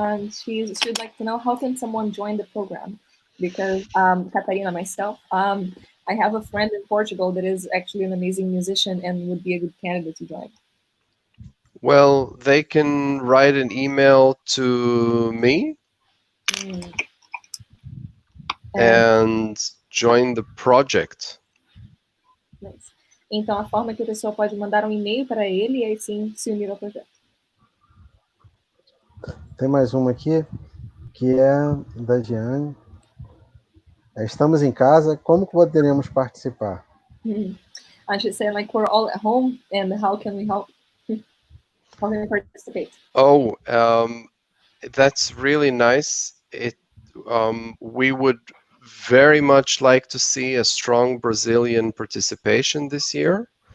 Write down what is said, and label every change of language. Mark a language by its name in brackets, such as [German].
[English] She'd like to know, how can someone join the program? Because Catarina, myself, I have a friend in Portugal that is actually an amazing musician and would be a good candidate to join. Well, they can write an email to me and join the project. Nice. [Portuguese] Então, a forma que a pessoa pode mandar um e-mail para ele e aí sim se unir ao projeto. Tem mais uma aqui, que é da Giane. Estamos em casa, como poderemos participar? [English] I should say, like, we're all at home, and how can we help? How can we participate? Oh, that's really nice. We would very much like to see a strong Brazilian participation this year.